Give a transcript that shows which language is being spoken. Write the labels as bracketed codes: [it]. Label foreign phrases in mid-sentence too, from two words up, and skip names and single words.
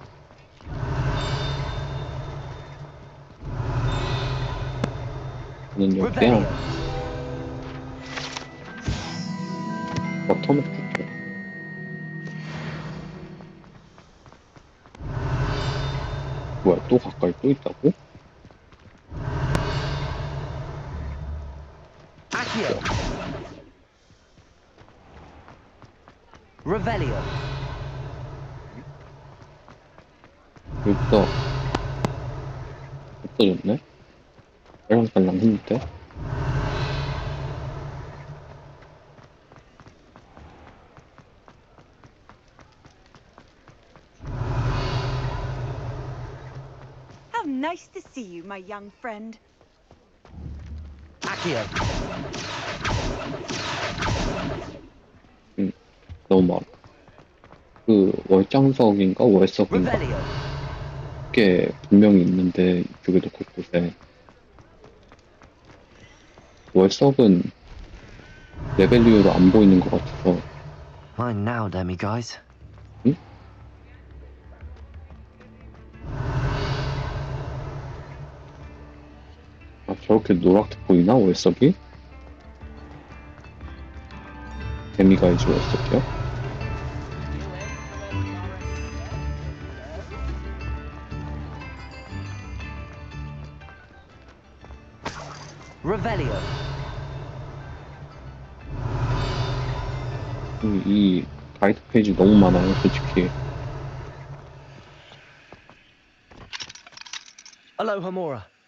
[ko] 저는 여기야. 버터먹 줄게. 뭐야, 또 가까이 또 있다고? Accio. Revelio. 여기서 없어졌네? 딸랑딸랑 했는데? [en] How nice to see you, my young friend. Accio. [ko] 너무 많아. 그 월장석인가 월석인가 게 분명히 있는데 이쪽에도 곳곳에. 월석은 레벨 이후로 안 보이는 것 같아서. [en] Mine now, Demi guys. [ko] 응? 아, 저렇게 노랗게 보이나 월석이? 데미가이즈 월석이요? Revelio. 이 가이드 페이지 너무 많아요, 솔직히. Alohomora.